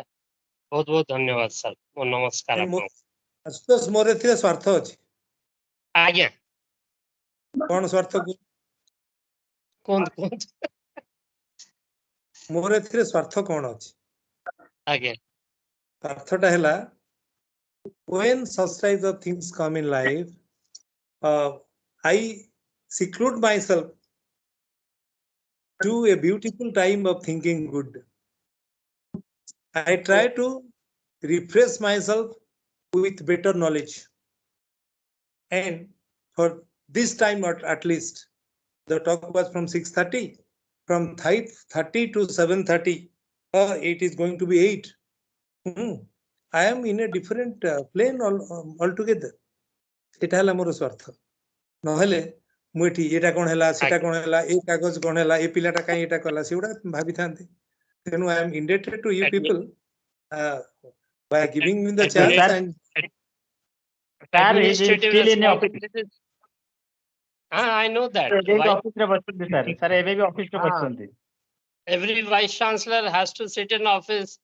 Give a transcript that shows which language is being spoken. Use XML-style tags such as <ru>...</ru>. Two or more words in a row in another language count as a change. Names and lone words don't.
<or>ବହୁତ ବହୁତ ଧନ୍ୟବାଦ ସାର୍। ମୋ ନମସ୍କାର ଆପଣଙ୍କୁ। ମୋର ଏଥିରେ ସ୍ୱାର୍ଥ ଅଛି। ଆଜ୍ଞା କଣ ସ୍ୱାର୍ଥ କୁହନ୍ତୁ? ମୋର ଏଥିରେ ସ୍ୱାର୍ଥ କଣ ଅଛି? ଆଜ୍ଞା ସ୍ୱାର୍ଥଟା ହେଲା,</or> <en>when such types of things come in life, I seclude myself to a beautiful time of thinking good. I try to refresh myself with better knowledge, and for this time at least, the talk was from 6:30, from 5:30 to 7:30, it is going to be 8. I am in a different plane altogether.</en> <or>এটা ହେଲା ମୋର ସ୍ୱାର୍ଥ। ନହେଲେ ମୁଁ ଏଠି ଏଟା କଣ ହେଲା, ସେଟା କଣ ହେଲା, ଏ କାଗଜ କଣ ହେଲା, ଏ ପିଲାଟା କାଇଁ ଏଟା କଲା, ସେଗୁଡା ଭାବିଥାନ୍ତି। ତେଣୁ</or> <en>I am indebted to you people by giving me the chance. And I know that. Every vice chancellor has to sit in office.</en>